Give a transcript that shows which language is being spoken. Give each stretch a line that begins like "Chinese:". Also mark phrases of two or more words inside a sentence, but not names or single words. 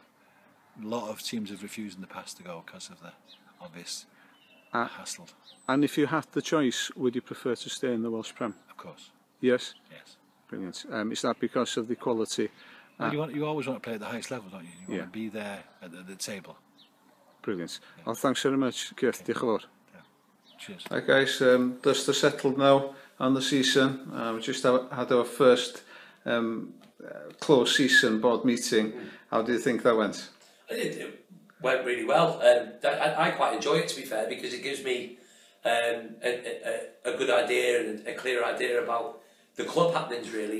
English: A lot of teams have refused in the past to go because of the obvious hassle. And if you had the choice, would you prefer to stay in the Welsh Prem? Of course. Yes? Yes. Brilliant. Is that because of the quality? Well, you always want to play at the highest level, don't you? You want to be there at the table. Brilliant. Well, thanks very much, Keith.
Welsh: Diolch yn fawr.
English: Cheers. Hi guys, dust are settled now on the season. We just had our first close season board meeting. How do you think that went? It went really well. I quite enjoy it, to be fair, because it gives me a good idea and a clear idea about the club happenings, really.